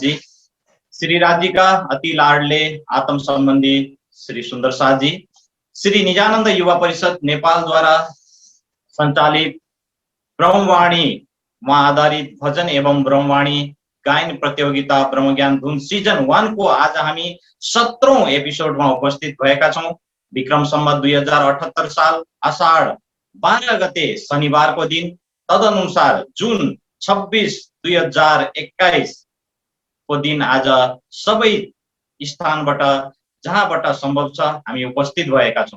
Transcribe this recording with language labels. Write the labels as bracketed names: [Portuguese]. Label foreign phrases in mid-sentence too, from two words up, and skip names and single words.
[Nepali] जी, श्री राज्य का अति लाडले आत्म संबंधी श्री सुंदर साथ जी, श्री निजानंद युवा परिषद नेपाल द्वारा संचालित ब्रह्मवाणी वहाँ आधारित भजन एवं ब्रह्मवाणी गायन प्रतियोगिता ब्रह्मज्ञान धुन सीजन 1 को आज हामी 17औं एपिसोडमा उपस्थित भएका छौं। विक्रम सम्वत 2078 साल आषाढ 12 गते शनिबारको दिन, तदनुसार जुन 26 2021 को दिन आज सबै स्थानबाट जहाँबाट सम्भव छ हामी उपस्थित भएका छौं।